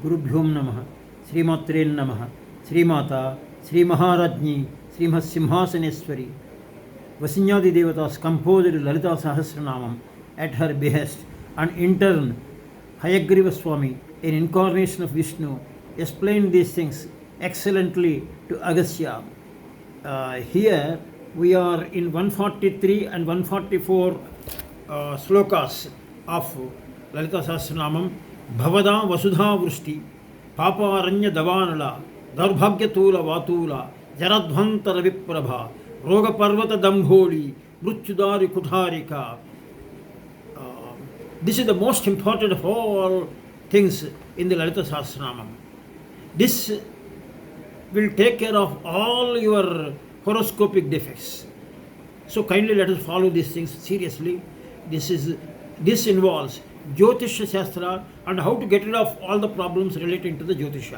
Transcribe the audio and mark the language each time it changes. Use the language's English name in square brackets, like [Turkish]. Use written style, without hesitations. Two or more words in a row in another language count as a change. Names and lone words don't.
[Sanskrit] गुरुभ्यो नमः, श्रीमात्रे नमः, श्रीमाता, श्री महाराज्ञी, श्रीमत् सिंहासनेश्वरी. [English] Vasinyadi Devatas composed Lalitasahasranamam at her behest, and in turn, Hayagriva Swami, an incarnation of Vishnu, explained these things excellently to Agastya. Here we are in 143 and 144 slokas of Lalitasahasranamam. [Sanskrit] भवदा वसुधा वृष्टि, पाप अरण्य दवानला, दौर्भाग्य तूल वातूला, जराध्वान्तर विप्रभा, रोग पर्वत दम्भोलि, मृत्युदारु कुठारिका. [English] This is the most important of all things in the Lalitasahasranamam. This will take care of all your horoscopic defects. So kindly let us follow these things seriously. This involves [Sanskrit] ज्योतिष शास्त्र [English] and how to get rid of all the problems relating to the Jyotisha.